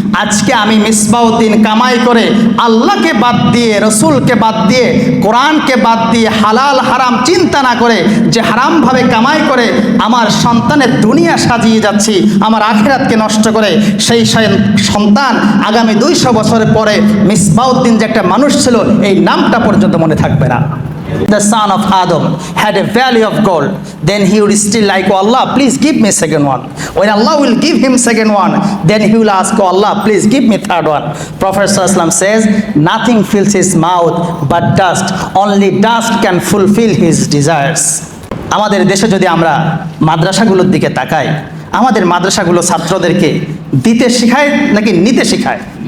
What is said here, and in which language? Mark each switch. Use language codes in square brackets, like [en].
[bn] আজকে আমি মিসবাউদ্দিন কামাই করে আল্লাহকে বাদ দিয়ে, রসুলকে বাদ দিয়ে, কোরআনকে বাদ দিয়ে, হালাল হারাম চিন্তা না করে যে হারামভাবে কামাই করে আমার সন্তানের দুনিয়া সাজিয়ে যাচ্ছি, আমার আখিরাতকে নষ্ট করে, সেই সন্তান আগামী 200 বছরের পরে মিসবাউদ্দিন যে একটা মানুষ ছিল এই নামটা পর্যন্ত মনে থাকবে না। [en] The son of Adam had a valley of gold. Then he would still like, oh Allah, please give me second one. When Allah will give him second one, then he will ask, oh Allah, please give me third one. Prophet ﷺ says, nothing fills his mouth but dust. Only dust can fulfill his desires. [bn] আমাদের দেশে যদি আমরা মাদ্রাসাগুলোর দিকে তাকাই, আমাদের মাদ্রাসাগুলো ছাত্রদেরকে দিতে শেখায় নাকি নিতে শেখায়?